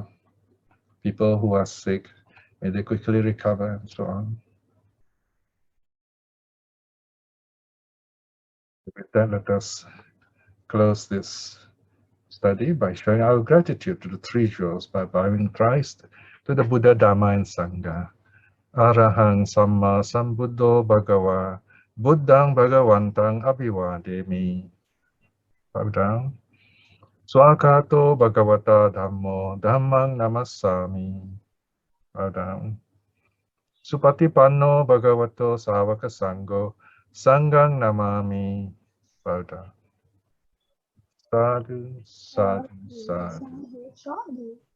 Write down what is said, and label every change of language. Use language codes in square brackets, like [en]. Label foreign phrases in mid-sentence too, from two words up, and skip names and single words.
[en] People who are sick, may they quickly recover, and so on. With that, let us close this study by showing our gratitude to the three jewels, by bowing Christ, to the Buddha, Dhamma, and Sangha. [pi] Arahang Samma Sambuddho Bhagava, Buddhang Bhagavantang Abhivademi. [en] Bow down. [pi] Swakato Bhagavata Dhammo, Dhammang Namassami. [en] Bow down. [pi] Supatipanno Bhagavato Savaka Sangho, Sanghang Namami. [en] Bow down. [pi] Sadhu, sadhu, sadhu.